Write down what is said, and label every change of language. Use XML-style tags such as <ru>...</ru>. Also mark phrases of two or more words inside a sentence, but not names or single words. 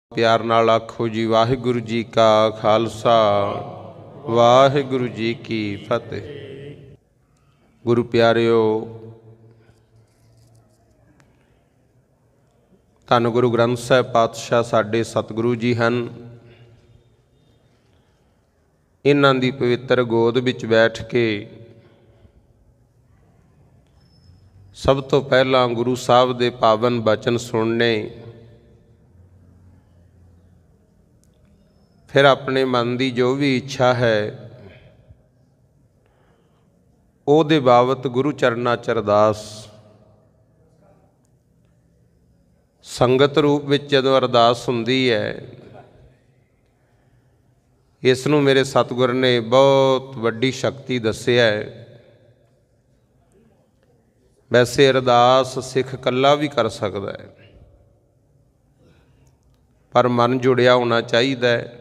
<pa>ਪਿਆਰ ਨਾਲ ਆਖੋ ਜੀ ਵਾਹਿਗੁਰੂ ਜੀ ਕਾ ਖਾਲਸਾ ਵਾਹਿਗੁਰੂ ਜੀ ਕੀ ਫਤਿਹ। ਗੁਰੂ ਪਿਆਰਿਓ, ਧੰਨ ਗੁਰੂ ਗ੍ਰੰਥ ਸਾਹਿਬ ਪਾਤਸ਼ਾਹ ਸਾਡੇ ਸਤਿਗੁਰੂ ਜੀ ਹਨ। ਇਨ੍ਹਾਂ ਦੀ ਪਵਿੱਤਰ ਗੋਦ ਵਿੱਚ ਬੈਠ ਕੇ ਸਭ ਤੋਂ ਪਹਿਲਾ ਗੁਰੂ ਸਾਹਬ ਦੇ ਪਾਵਨ ਬਚਨ ਸੁਣਨੇ, ਫਿਰ ਅਪਣੇ ਮਨ ਕੀ ਜੋ ਭੀ ਇੱਛਾ ਹੈ ਉਹਦੇ ਬਾਬਤ ਗੁਰੂ ਚਰਨਾ ਚ ਅਰਦਾਸ ਸੰਗਤ ਰੂਪ ਵਿੱਚ ਜਦੋਂ अरदास ਹੁੰਦੀ ਹੈ, ਇਸ ਨੂੰ ਮੇਰੇ ਸਤਿਗੁਰ ਨੇ ਬਹੁਤ ਵੱਡੀ ਸ਼ਕਤੀ ਦੱਸਿਆ ਹੈ। ਵੈਸੇ ਅਰਦਾਸ ਸਿੱਖ ਕੱਲਾ ਭੀ ਕਰ ਸਕਤਾ ਹੈ, ਪਰ ਮਨ ਜੁੜਿਆ ਹੋਣਾ ਚਾਹੀਏ।</pa>